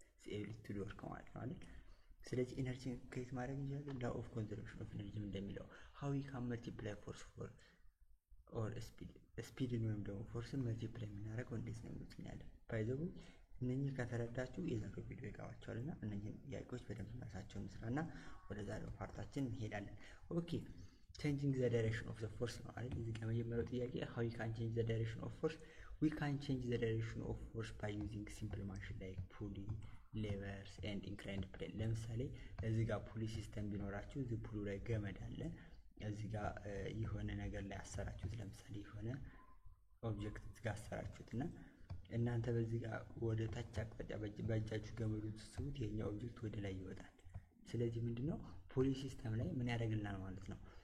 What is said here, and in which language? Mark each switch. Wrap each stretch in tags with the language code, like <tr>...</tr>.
<am>ኤቢሊቲ ቱ ወርክ ማለት ነው አይደል? ስለዚህ ኢነርጂን ክሬት ማድረግ እንችላለን። ላው ኦፍ ኮንዘርቬሽን ኦፍ ኢነርጂ እንደሚለው ሃው ዊ ካን መልቲፕላይ ፎርስ ፎር ኦር ስፒድን ወይም ደግሞ ፎርስን መልቲፕላይ የምናደርገው እንዴት ነው የሚሉት ባይ ዘ ዌይ እነኚህ ከተረዳችሁ የዛሬው ቪዲዮ ይገባችኋል እና እነኚህን ጥያቄዎች በደንብ መልሳቸውን እንስራና ወደ ዛሬው ፓርታችን እንሄዳለን። ኦኬ</am> <en>changing the direction of the force</en> <am>ነው አይደል? እዚህ ጋር መጀመሪያው ጥያቄ</am> <en>how we can change the direction of force. We can change the direction of force by using simple machine like pulley, levers and inclined plane.</en> <am>ለምሳሌ እዚህ ጋር ፑሊ ሲስተም ቢኖራችሁ እዚህ ፑሉ ላይ ገመድ አለ። እዚህ ጋር የሆነ ነገር ላይ አሰራችሁት፣ ለምሳሌ የሆነ ኦብጀክት እዚህ ጋር አሰራችሁትና እናንተ በዚህ ጋር ወደ ታች አቅጣጫ በእጃችሁ ገመዱን ስትስቡት የኛው ኦብጀክት ወደ ላይ ይወጣል። ስለዚህ ምንድነው ፑሊ ሲስተም ላይ ምን ያደርግልናል ማለት ነው?</am>